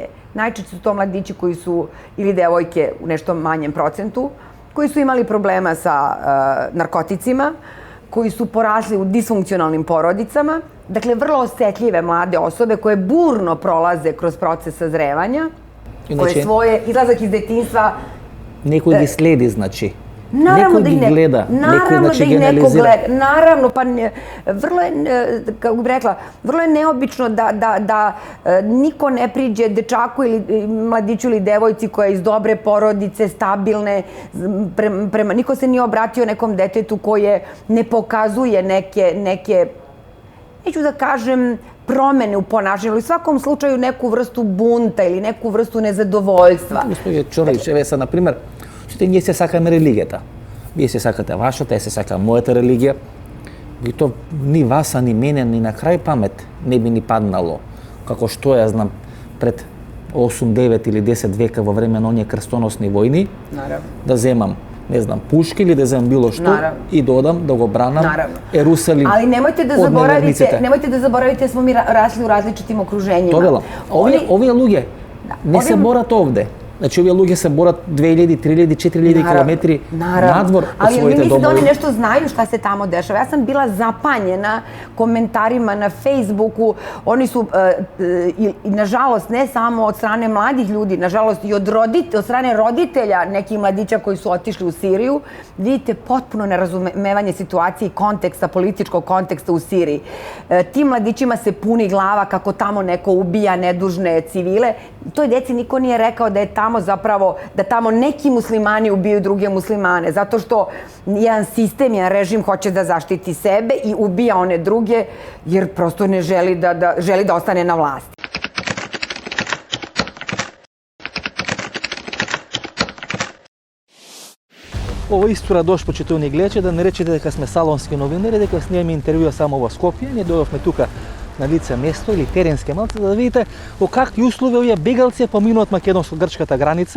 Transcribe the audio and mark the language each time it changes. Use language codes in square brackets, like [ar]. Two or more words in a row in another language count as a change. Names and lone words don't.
[sr] Najčešće su to mladići koji su, ili devojke u nešto manjem procentu, koji su imali problema sa narkoticima, koji su porasli u disfunkcionalnim porodicama, dakle, vrlo osetljive mlade osobe koje burno prolaze kroz proces sazrevanja, koje svoje izlazak iz detinjstva... [mk] Некој ги следи, значи. [sr] Наравно [mk] некој да ги [sr] их [mk] гледа, некој [sr] наравно [mk] значи [sr] да их neko [mk] генерализира. [sr] gleda. Naravno, pa vrlo je, kako bih rekla, vrlo je neobično da niko ne priđe dečaku ili mladiću ili devojci koja je iz dobre porodice, stabilne, niko se nije obratio nekom detetu koje ne pokazuje neke, neću da kažem, promene u ponašanju, ali u svakom slučaju neku vrstu bunta ili neku vrstu nezadovoljstva. [mk] Господје Чорич, еве са, например, сите ние се сакаме религијата. Вие се сакате вашата, ја се сака мојата религија. [sr] И то ни вас, а ни мене, ни на крај памет не би ни паднало. [mk] Како што ја знам, пред 8, 9 или 10 века во време на оние крстоносни војни, [sr] Наравно. [mk] да земам, не знам, пушки или да земам било што [sr] Наравно. [mk] и да одам да го бранам [sr] Наравно. [mk] Ерусалим. [sr] Ali nemojte da zaboravite da smo mi rasli u različitim okruženjima. [mk] Тоа велам. Овие луѓе не се борат овде. Значи, овие луѓе се борат 2000, 3000, 4000 километри надвор од [sr] ali [mk] своите [sr] mislim da oni [mk] домови. [sr] nešto znaju šta se tamo dešava. Ja sam bila zapanjena komentarima na Facebooku. Oni su, i nažalost, ne samo od strane mladih ljudi, nažalost i od strane roditelja nekih mladića koji su otišli u Siriju, vidite potpuno nerazumevanje situacije i konteksta, političkog konteksta u Siriji. Tim mladićima se puni glava kako tamo neko ubija nedužne civile. Toj deci niko nije rekao da je tamo zapravo, da tamo neki muslimani ubijaju druge muslimane, zato što jedan sistem, jedan režim hoće da zaštiti sebe i ubija one druge, jer prosto ne želi da ostane na vlasti. [mk] Ова истора дош, почитувани гледачи, да не речете дека сме салонски новинари, дека снимаме интервјуа само во Скопје. Ние дојдовме тука на лице место или теренски малце, да видите во какви услови овие бегалци поминуваат македонско-грчката граница.